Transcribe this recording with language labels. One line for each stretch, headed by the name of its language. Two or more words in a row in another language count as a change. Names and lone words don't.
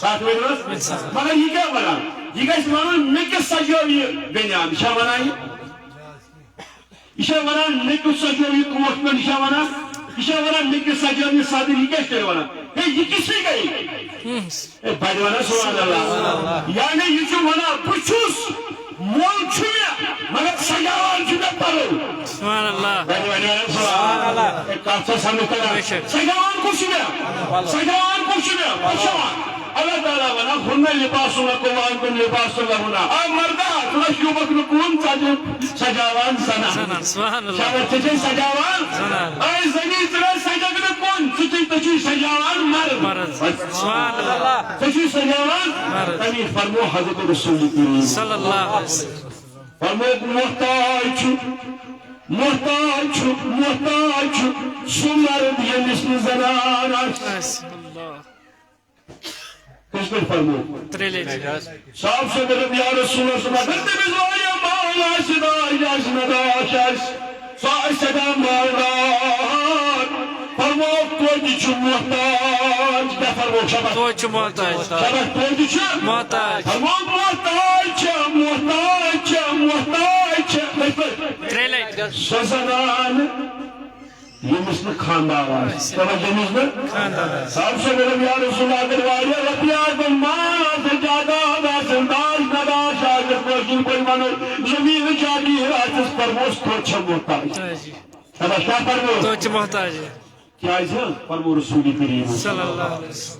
Kashmiri: کتھ ؤنِو حظ مگر یہِ کیٛاہ ونان یہِ گژھِ ونُن مےٚ کیٛاہ سجٲو یہِ بنیان یہِ چھا ونان یہِ چھا ونان مےٚ کیُتھ سجٲو یہِ کوٹ پٮ۪نٛٹ یہِ چھا ونان یہِ چھا ونان مےٚ کیٛاہ سجٲو یہِ صدر یہِ کیٛاہ چھِ تیٚلہِ ونان ہے یہِ کِژھٕے گٔے ہے بڑِ ونان
Arabic: سبحان اللہ
Kashmiri: یعنی یہِ چھُ ونان بہٕ چھُس مول چھُ مےٚ مگر سجاوان چھُ مےٚ پلو
Arabic: سبحان اللہ
Kashmiri: بڑِ ونان
Arabic: سبحان اللہ
Kashmiri: کتھ چھا سمجھ تران سجاوان کُس چھُ مےٚ سجاوان کُس چھُ مےٚ پوشاوان اللہ تعالیٰ ونان
Arabic: ہُنَ لِباس لَکُم وَأَنتُم لِباس لَهُنَّ
Kashmiri: آ مردا ژٕ چھُکھ شوٗبکھ نہٕ کُن ژٕ سجاوان زنان
Arabic: سبحان اللہ
Kashmiri: شاباش ژٕ چھے سجاوان اے زٔنی ژٕ سجکھ نہٕ کُن ژٕ چھُے سجاوان مرد
Arabic: سبحان اللہ
Kashmiri: ژٕ چھُے سجاوان تمی فرمو حضرت رسول کریم
Arabic: صلی اللہ علیہ وسلم
Kashmiri: فرمووُکھ محتاج چھُ سُہ مرد ییٚمِس نہٕ زنان آسہِ اللہ کِتھ پٲٹھۍ فرمو تریلے صاحب سے دوٚپ
Arabic: یا رسول اللہ
Kashmiri: اگر تٔمِس واریاہ مال آسہِ داج آسہِ نداش آسہِ سُہ آسہِ سٮ۪ٹھاہ مالدار فرمووُکھ توتہِ چھُ محتاج کیٛاہ فرمووُکھ شاباش تو چھُ محتاج شاباش توتہِ چھُ محتاج فرمووُکھ محتاج چھِ کِتھ پٲٹھۍ تریلے سۄ زنان ییٚمِس نہٕ خانٛدار آسہِ ییٚمِس نہٕ خاندان صاحب سے دوٚپ
Arabic: یا رسول اللہ
Kashmiri: اگر واریاہ رۄپیہِ آسن مال آسن جاداد آسن داج نداش آسہِ کٲشِر پٲٹھۍ ونو زٔمیٖن جاگیٖر آسٮ۪س فرمووُس توتہِ چھےٚ محتاج شاباش کیٛاہ فرمووُکھ تو چھُ محتاج کیٛازِ فرمو رسول کریم
Arabic: صلی اللہ علیہ وسلم